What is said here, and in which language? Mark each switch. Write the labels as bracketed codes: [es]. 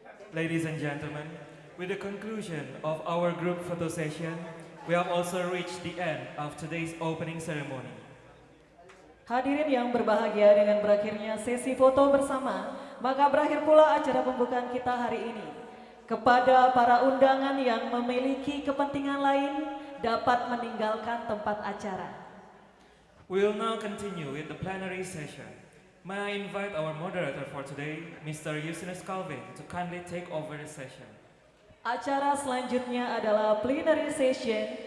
[en] Ladies and gentlemen, with the conclusion of our group photo session, we have also reached the end of today's opening ceremony. [id] Hadirin yang berbahagia, dengan berakhirnya sesi foto bersama, maka berakhir pula acara pembukaan kita hari ini. Kepada para undangan yang memiliki kepentingan lain, dapat meninggalkan tempat acara. [en] We will now continue with the plenary session. May I invite our moderator for today, Mr. Justinus Calvin, to kindly take over the session. [id] Acara selanjutnya adalah plenary session.